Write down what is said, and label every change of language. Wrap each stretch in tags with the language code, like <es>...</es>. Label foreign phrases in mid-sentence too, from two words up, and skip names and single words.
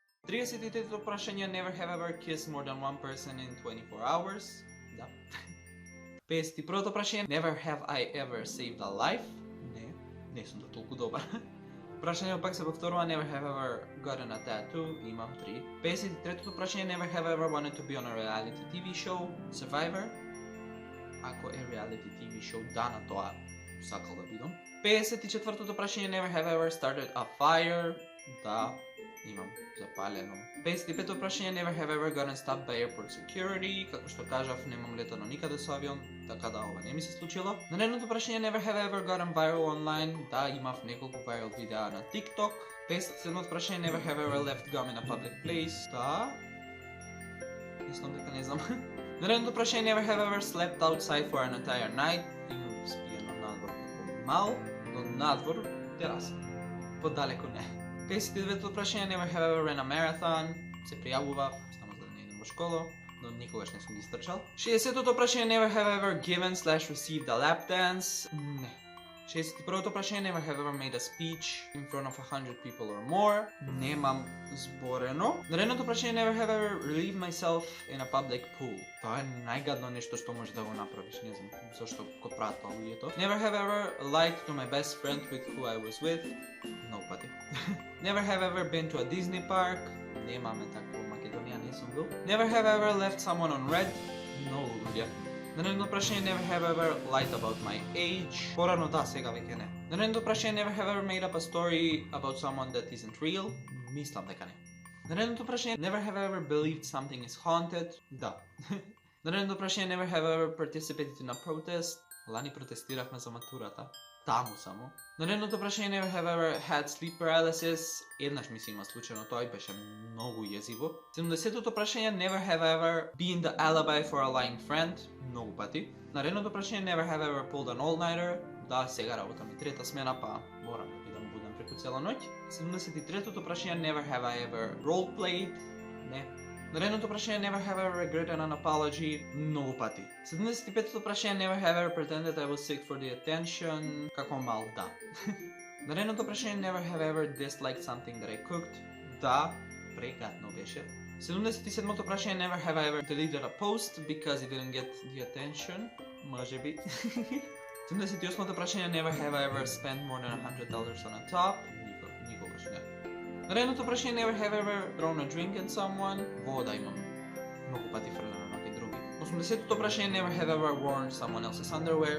<mk>33-то прашање,</mk> <en>never have ever kissed more than one person in 24 hours.</en> <mk>Да. 51-то прашање,</mk> <en>never have I ever saved a life.</en> <mk>Не сум толку добар. Прашањето пак се повторува,</mk> <en>never have ever gotten a tattoo.</en> <mk>Имам 3. 53-то прашање,</mk> <en>never have ever wanted to be on a reality TV show. Survivor.</en> <mk>Ако е</mk> <en>reality TV show,</en> <mk>да, на тоа сакал да бидам. 54-то прашање,</mk> <en>never have ever started a fire.</en> <mk>Да, имам запалено. 55-то прашање,</mk> <en>never have ever gotten stopped by airport security.</en> <mk>Како што кажав, немам летано никаде со авион, така да ова не ми се случило. Наредното прашање,</mk> <en>never have ever gotten viral online.</en> <mk>Да, имав неколку viral видеа на TikTok. 57-то прашање,</mk> <en>never have ever left gum in a public place.</en> <mk>Да. Мислам дека не знам. Наредното прашање,</mk> <en>never have ever slept outside for an entire night.</en> <mk>Имам спиено надвор како мал, но надвор тераса. Подалеку не. 59-то прашање,</mk> <en>never have ever ran a marathon.</en> <mk>Се пријавував, само за да не идем во школа, но никогаш не сум ги стрчал. 60-то прашање,</mk> <en>never have ever given/received a lap dance.</en> <mk>Не. 61-то прашање,</mk> <en>never have ever made a speech in front of 100 people or more.</en> <mk>Немам зборено. Наредното прашање,</mk> <en>never have ever relieved myself in a public pool.</en> <mk>Тоа е најгадно нешто што можеш да го направиш, не знам зашто го прават тоа луѓето.</mk> <en>Never have ever lied to my best friend with who I was with. Nobody. Never have ever been to a Disney park.</en> <mk>Немаме такво во Македонија, не сум бил.</mk> <en>Never have ever left someone on red. No,</en> <mk>луѓе. Наредно прашање,</mk> <en>never have ever lied about my age.</en> <mk>Порано да, сега веќе не. Наредно прашање,</mk> <en>never have ever made up a story about someone that isn't real.</en> <mk>Мислам дека не. Наредното прашање,</mk> <en>never have ever believed something is haunted.</en> <mk>Да. Наредното прашање,</mk> <en>never have ever participated in a protest.</en> <mk>Лани протестиравме за матурата. Таму само. Наредното прашање,</mk> <en>never have ever had sleep paralysis.</en> <mk>Еднаш ми се има случајно, тоа и беше многу језиво. 70-тото прашање,</mk> <en>never have ever been the alibi for a lying friend.</en> <mk>Многу пати. Наредното прашање,</mk> <en>never have ever pulled an all-nighter.</en> <mk>Да, сега работам и трета смена, па морам да бидам буден преку цела ноќ. 73-тото прашање,</mk> <en>never have I ever roleplayed.</en> <mk>Не. Наредното прашање,</mk> <en>never have ever regretted an apology.</en> <mk>Многу пати. 75-тото прашање,</mk> <en>never have ever pretended I was sick for the attention.</en> <mk>Како мал, да. Наредното прашање,</mk> <en>never have ever disliked something that I cooked.</en> <mk>Да, прегатно беше. 77-то прашање,</mk> <en>never have I ever deleted a post because it didn't get the attention.</en> <mk>Може би. 78-то прашање,</mk> <en>never have I ever spent more than $100 on a top.</en> <mk>Никогаш не. Наредното прашање,</mk> <en>never have ever thrown a drink at someone.</en> <mk>Вода имам многу пати фрлено на некои други. 80-то прашање,</mk> <en>never have ever worn someone else's underwear.</en>